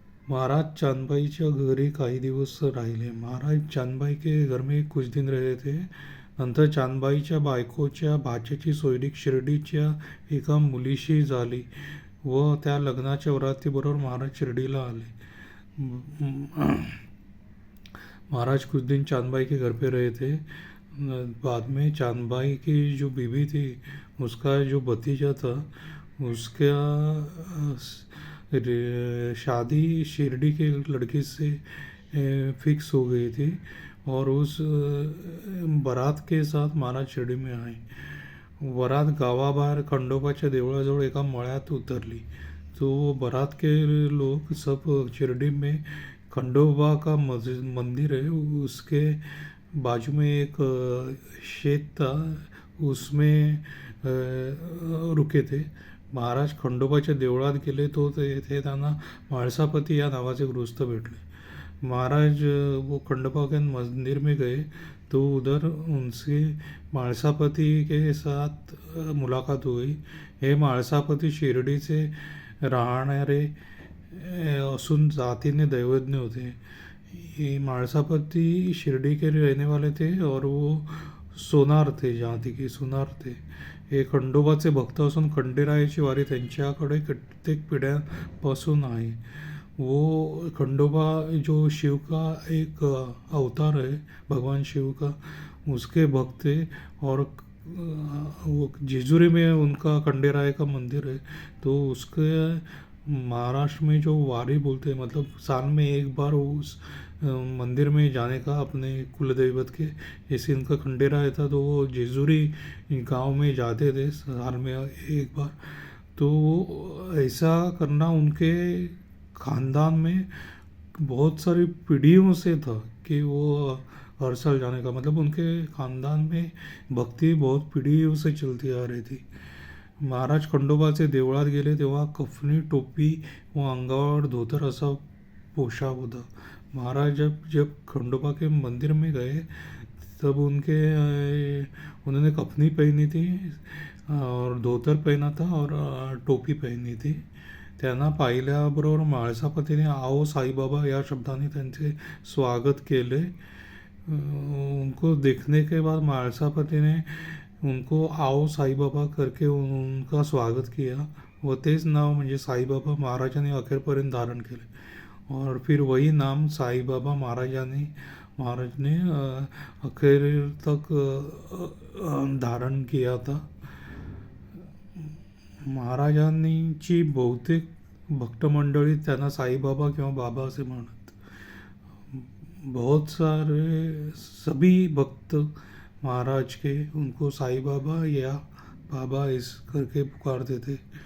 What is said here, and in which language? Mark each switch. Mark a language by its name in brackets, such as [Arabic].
[Marathi] महाराज चांदबाईच्या घरी काही दिवस राहिले। [Hindi] महाराज चांदबाई के घर में कुछ दिन रहे थे। [Marathi] नंतर चांदबाईच्या बायकोच्या भाच्याची सोयरीक शिर्डीच्या एका मुलीशी झाली व त्या लग्नाच्या वरातीबरोबर महाराज शिर्डीला आले। [Hindi] महाराज कुछ दिन चांदबाई के घर पे रहे थे। बाद में चांदबाई की जो बीवी थी, उसका जो भतीजा था, उसका शादी शिरडी के लड़की से फिक्स हो गई थी, और उस बारात के साथ महाराज शिर्डी में आए. [Marathi] वरात गावाबाहेर खंडोबाच्या देवळाजवळ एका मळ्यात उतरली. [Hindi] तो बारात के लोग सब शिरडी में खंडोबा का मंदिर है, उसके बाजू में एक शेत था, उसमें रुके थे. [Marathi] महाराज खंडोबाच्या देवळात गेले तो तेथे त्यांना म्हाळसापती या नावाचे गृहस्थ भेटले. [Hindi] महाराज वो खंडोबा के मंदिर में गए तो उधर उनसे म्हाळसापती के साथ मुलाकात हुई. [Marathi] हे म्हाळसापती शिर्डीचे राहणारे असून जातीने दैवज्ञ होते. [Hindi] ये म्हाळसापती शिरडी के रहने वाले थे और वो सोनार थे, जाती के सोनार थे. [Marathi] हे खंडोबाचे भक्त असून खंडेरायाची वारी त्यांच्याकडे कित्येक पिढ्यांपासून आहे. [Hindi] वो खंडोबा जो शिव का एक अवतार है, भगवान शिव का, उसके भक्त थे. और वो जेजुरी में उनका खंडेराय का मंदिर है. तो उसके महाराष्ट्र में जो वारी बोलते हैं, मतलब साल में एक बार उस मंदिर में जाने का अपने कुल दैवत के, जैसे इनका खंडेराय था तो वो जेजुरी गांव में जाते थे साल में एक बार. तो ऐसा करना उनके ख़ानदान में बहुत सारी पीढ़ियों से था कि वो हर साल जाने का, मतलब उनके ख़ानदान में भक्ती बहुत पिढीयों से चलती आ रही थी. [Marathi] महाराज खंडोबाचे देवळात गेले तेव्हा कफनी टोपी व अंगावर धोतर असा पोशाख होता. [Hindi] महाराज जब खंडोबा के मंदिर में गए तब उन्होंने कफनी पहनी थी और धोतर पहना था और टोपी पहनी थी. [Marathi] त्यांना पाहिल्याबरोबर म्हाळसापतीने आओ साईबाबा या शब्दाने त्यांचे स्वागत केले. [Hindi] उनको देखने के बाद म्हाळसापती ने उनको आओ साईबाबा करके उनका स्वागत किया [Marathi] व तेच नाव म्हणजे साईबाबा महाराजांनी अखेरपर्यंत धारण केले. [Hindi] और फिर वही नाम साईबाबा महाराज ने अखेर तक धारण किया था. [Marathi] महाराजांची बहुतेक भक्त मंडळी त्यांना साईबाबा किंवा बाबा असे म्हणत. [Hindi] बहुत सारे सभी भक्त महाराज के उनको साई बाबा या बाबा इस करके पुकारते थे.